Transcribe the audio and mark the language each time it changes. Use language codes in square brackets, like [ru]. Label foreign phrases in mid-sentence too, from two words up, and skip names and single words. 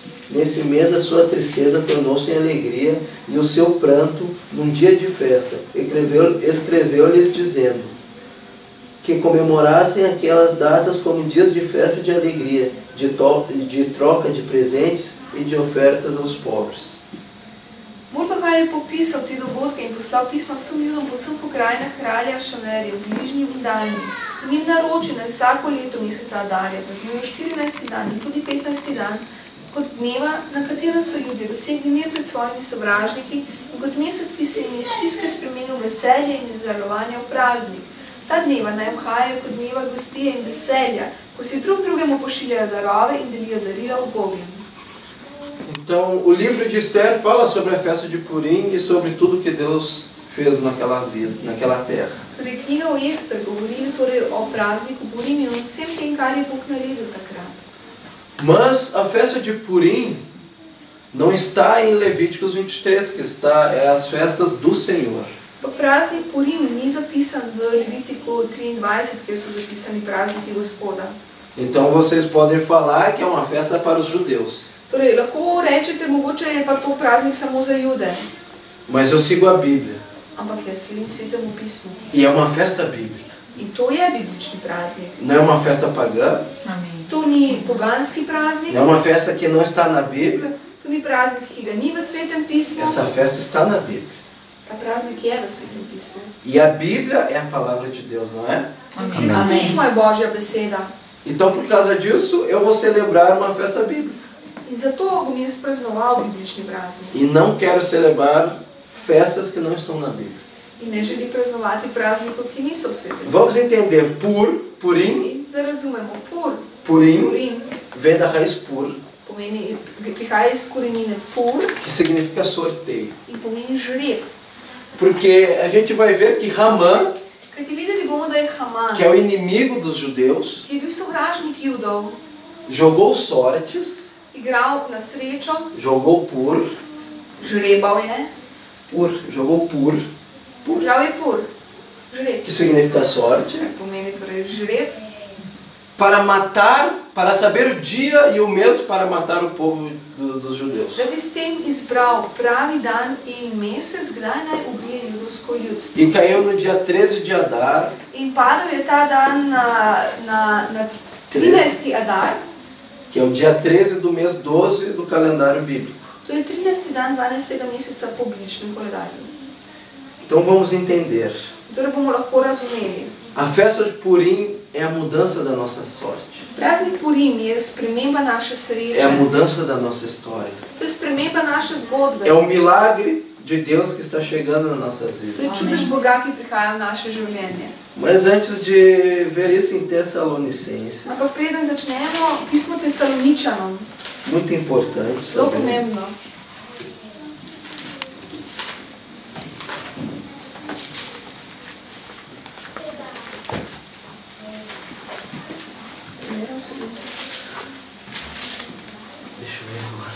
[pt] Nesse mês a sua tristeza tornou-se em alegria e o seu pranto num dia de festa. Escreveu-lhes dizendo que comemorassem aquelas datas como dias de festa e de alegria, de troca de presentes e de ofertas aos pobres. [sl] Mordehaj je popisal te dogodke in poslal pisma vsem ljudom po vsem pokrajinah kralja Šamerja, v bližnjim in daljnim. In jim naroči, naj vsako leto meseca Adarja praznujejo 14. dan in tudi 15. dan, kot dneva, na katerem so ljudje dosegli mir pred svojimi sovražniki in kot mesec, ki se jim je stiske spremenil v veselje in izžalovanje v praznik. Ta dneva naj obhajajo kot dneva gostije in veselja, ko si drug drugemu pošiljajo darove in delijo darila ubogim. [pt] Então, o livro de Esther fala sobre a festa de Purim e sobre tudo que Deus fez naquela vida, naquela terra. [sl] Torej, knjiga o Ester govori torej o prazniku Purim in o vsem tem, kar je Bog naredil takrat. [pt] Mas a festa de Purim não está em Levíticos 23, que é as festas do Senhor. [sl] Pa praznik Purim ni zapisan v Levitiku 23, kjer so zapisani prazniki Gospoda. [pt] Então vocês podem falar que é uma festa para os judeus. [sl] Torej, lahko rečete, mogoče je pa to praznik samo za Jude, [pt] Mas eu sigo a Bíblia. [sl] ampak jaz sledim Svetemu pismu. [pt] E é uma festa bíblica. [sl] In to je biblični praznik. [pt] Não é uma festa pagã. [sl] To ni poganski praznik, [pt] Não é uma festa que não está na Bíblia. [sl] to ni praznik, ki ga ni v Svetem pismu. [pt] Essa festa está na Bíblia. [sl] Ta praznik je v Svetem pismu. [pt] E a Bíblia é a palavra de Deus, não é? [sl] Sveto pismo je Božja beseda. [pt] Então, por causa disso, eu vou celebrar uma festa bíblica. [sl] In zato bom jaz praznoval biblični praznik. [pt] E não quero celebrar festas que não estão na Bíblia. [sl] In ne želi praznovati praznikov, ki niso v Svetem [pt] Vamos [sl] pismu. [pt] entender Purim. [sl] In da razumemo, [pt] Purim Purim vem da raiz pur, [sl] pomeni, prihaja iz korenine pur [pt] que significa sorteio. [sl] in pomeni žreb. [pt] Porque a gente vai ver que Ramã [sl] Kajti videli bomo, vemo, da je Haman, [pt] que é o inimigo dos judeus, [sl] ki je bil sovražnik Judov, [pt] jogou sortes, [sl] igral na srečo, [pt] jogou pur, [sl] žrebal je, [pt] jogou pur, [sl] igral je pur, žreb, [pt] que significa sorte, [sl] pomeni torej žreb, [pt] para matar, para saber o dia e o mês para matar o povo dos judeus. [sl] da bi s tem izbral pravi dan in mesec, kdaj naj ubije judovsko ljudstvo. [pt] E caiu no dia 13 de Adar, [sl] In padel je ta dan na 13. Adar, [pt] que é o dia 13 do mês 12 do calendário bíblico. [sl] to je 13. dan 12. meseca po bibličnem koledarju. [pt] Então vamos entender. [sl] Torej bomo lahko razumeli. [pt] A festa de Purim é a mudança da nossa sorte. [sl] Praznik Purim je sprememba naše sreče. [pt] É a mudança da nossa história. [sl] To je sprememba naše zgodbe. [pt] É o milagre de Deus que está chegando nas nossas [sl] To je [pt] vidas. [sl] čudež Boga, ki prihaja v naše življenje. [pt] Mas antes de ver isso em Tessalonicenses, [sl] Ampak preden začnemo, pismo Tesaloničanom, [pt] muito importante [sl] zelo [pt] saber, [sl] pomembno. [pt] deixa eu ver agora.